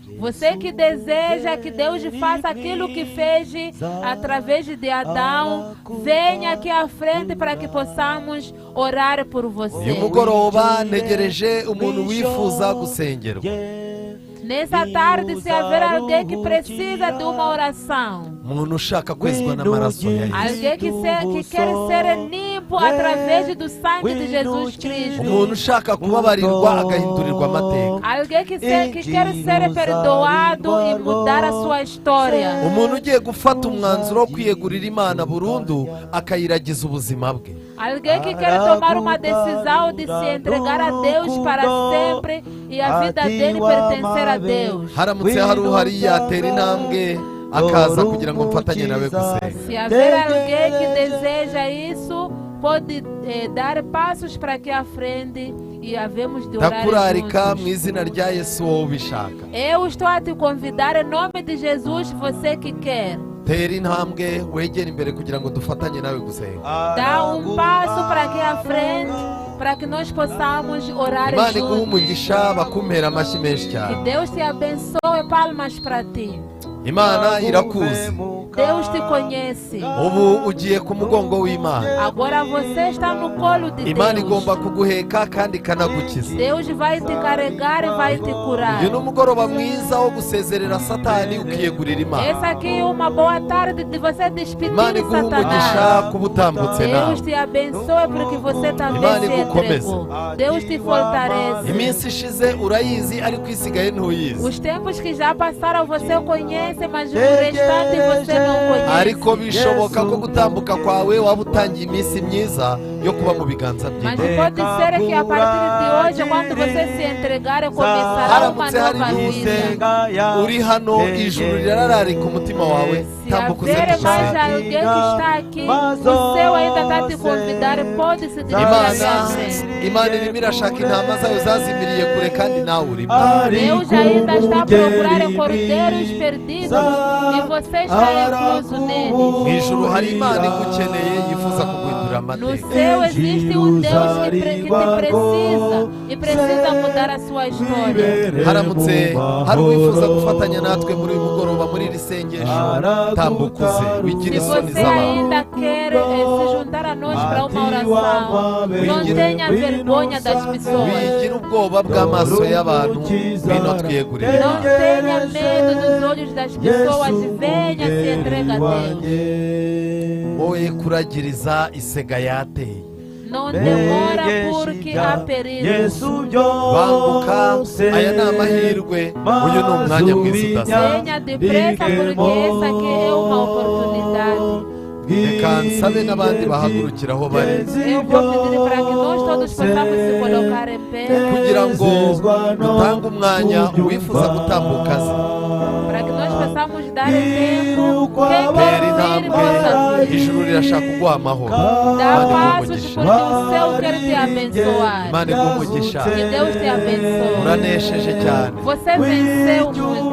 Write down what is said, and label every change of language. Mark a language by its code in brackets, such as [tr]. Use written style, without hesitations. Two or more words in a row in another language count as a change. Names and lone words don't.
[pt] Você que deseja que Deus faça aquilo que fez através de Adão, venha aqui à frente para que possamos orar por [rw] Uyu [pt] você. [rw] mugoroba ntegereje umuntu wifuza gusengerwa. [pt] Nessa tarde, se haver alguém que precisa de uma oração, [rw] Umuntu ushaka kwezwa n'amaraso ya Yesu. [pt] alguém que quer ser limpo através do sangue de Jesus Cristo, [rw] Umuntu ushaka kubabarirwa agahindurirwa amateka. [pt] alguém que quer ser perdoado e mudar a sua história, [rw] Umuntu ugiye gufata umwanzuro wo kwiyegurira Imana burundu akayiragiza ubuzima bwe. [pt] alguém que quer tomar uma decisão de se entregar a Deus para sempre e a vida dele pertencer a Deus. [rw] Haramutse hari uhari yatera intambwe akaza kugira ngo mfatanye nawe gusenga. [pt] Se haver alguém que deseja isso, pode dar passos para aqui à frente e havemos de orar [rw] Ndakurarika mu [pt] juntos. [rw] izina rya Yesu wowe ubishaka. [pt] Eu estou a te convidar em nome de Jesus, você que quer. [rw] Tera intambwe wegera imbere kugira ngo dufatanye nawe gusenga. [pt] Dá passo para aqui à frente para que nós possamos orar [rw] Imana iguhe [pt] juntos. [rw] umugisha, bakumpera amashyi menshi [pt] Que [rw] cyane. [pt] Deus te abençoe, palmas para ti. [rw] Imana irakuzi. [pt] Deus te conhece. [rw] Ubu ugiye ku mugongo w'Imana. [pt] Agora você está no colo de [rw] Imana [pt] Deus. [rw] igomba kuguheka kandi ikanagukiza. [pt] Deus vai te carregar e vai te curar. [rw] Uyu ni umugoroba mwiza wo gusezerera Satani ukiyegurira Imana. [pt] Essa aqui é uma boa tarde de você despedir [rw] Imana iguhe umugisha [pt] Satanás. [rw] kuba utambutse nawe. [pt] Deus te abençoe porque você também [rw] Imana [pt] se [rw] igukomeze. [pt] entregou. Deus te fortalece. [rw] Iminsi ishize urayizi ariko isigaye ntuyizi. [pt] Os tempos que já passaram você conhece, mas o restante você não conhece. [rw] Ariko bishoboka ko gutambuka kwawe waba utangiye iminsi myiza yo kuba mu biganza [pt] Mas [rw] bye. [pt] pode ser que a partir de hoje, quando você se entregar, começará uma [rw] Haramutse hari [pt] nova vida. [rw] n'undi uri hano, ijuru rirararika umutima wawe, [pt] Se [rw] tambuka uze [pt] haver mais [rw] dusenge. [pt] alguém que está aqui, o céu ainda está te convidar, pode se dirigir [rw] Imana [pt] a frente. [rw] Imana irimo irashaka intama zayo zazimiriye kure kandi nawe urimo. [pt] Deus ainda está a procurar cordeiros perdidos e você está incluso [rw] Mu [pt] neles. [rw] ijuru hari Imana igukeneye yifuza kuguhindura [pt] No [rw] amateka. [pt] céu existe Deus que te precisa e precisa mudar a sua história. [rw] Haramutse hari uwifuza gufatanya natwe muri uyu mugoroba muri iri sengesho, tambuka uze wigire [pt] Se [rw] isoni [pt] você [rw] z'abantu. [pt] ainda quer se juntar a nós para uma oração, não tenha vergonha das pessoas. [rw] Wigire ubwoba bw'amaso y'abantu, ngwino twiyegurire [pt] Não [rw] Imana. [pt] tenha medo dos olhos das pessoas, venha se entrega a Deus. [rw] Wowe kuragiriza isega yateye. [pt] Não demora porque há perigo. [rw] banguka aya ni amahirwe uyu ni umwanya mwiza udasanzwe [pt] Venha depressa porque essa aqui é uma oportunidade. [rw] reka nsabe n'abandi bahagurukira aho bari [pt] Eu vou pedir para que nós todos possamos se colocar em pé, [rw] kugira ngo dutange umwanya uwifuza gutambuka aze [pt] para que nós possamos dar tempo. Quem [rw] tera [pt] quer vir, [rw] intambwe [pt] possa vir. [rw] ijuru rirashaka kuguha amahoro [pt] Dá [rw] Imana iguhe [pt] passos [rw] umugisha [pt] porque o céu quer te abençoar. [rw] Imana iguhe umugisha [pt] Que Deus te abençoe. [rw] uranesheje cyane [pt] Você venceu muito.